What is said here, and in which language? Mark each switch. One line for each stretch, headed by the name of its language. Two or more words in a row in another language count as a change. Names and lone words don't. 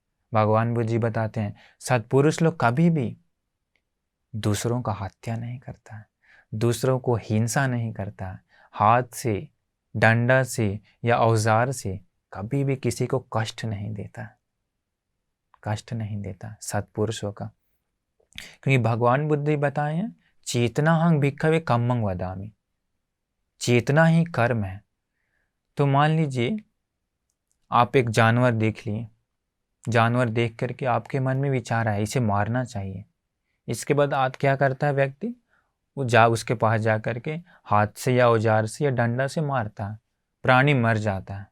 Hindi: भगवान बुद्ध जी बताते हैं, सत्पुरुष लोग कभी भी दूसरों का हत्या नहीं करता है, दूसरों को हिंसा नहीं करता है, हाथ से, डंडा से या औजार से कभी भी किसी को कष्ट नहीं देता, कष्ट नहीं देता सत्पुरुषों का।
Pali: क्योंकि भगवान बुद्ध बताए हैं, चेतना हंग भिक्खवे कम्मंग वदामि,
Hindi: चेतना ही कर्म है। तो मान लीजिए आप एक जानवर देख लिए, जानवर देख करके आपके मन में विचार आया इसे मारना चाहिए, इसके बाद आज क्या करता है व्यक्ति, वो उसके पास जा करके हाथ से या औजार से या डंडा से मारता है, प्राणी मर जाता है।